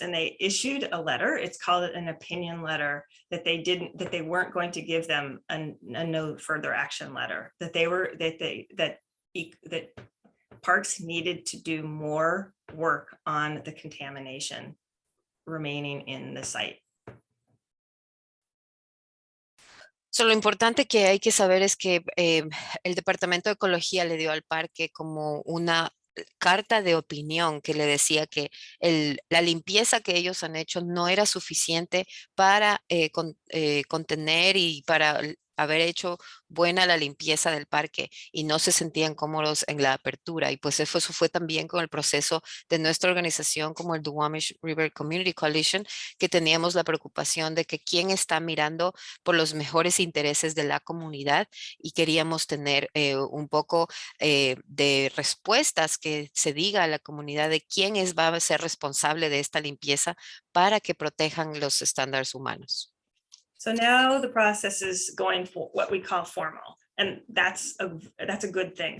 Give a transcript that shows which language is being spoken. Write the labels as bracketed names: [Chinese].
[English] And they issued a letter, it's called an opinion letter, that they weren't going to give them a no further action letter, that parks needed to do more work on the contamination remaining in the site. [Spanish] So, lo importante que hay que saber es que el Departamento de Ecología le dio al parque como una carta de opinión que le decía que la limpieza que ellos han hecho no era suficiente para contener y para haber hecho buena la limpieza del parque y no se sentían cómodos en la apertura. Y pues eso fue también con el proceso de nuestra organización como el Duwamish River Community Coalition, que teníamos la preocupación de que quién está mirando por los mejores intereses de la comunidad y queríamos tener un poco de respuestas que se diga a la comunidad de quién va a ser responsable de esta limpieza para que protejan los estándares humanos. [English] So now the process is going for what we call formal, and that's a good thing.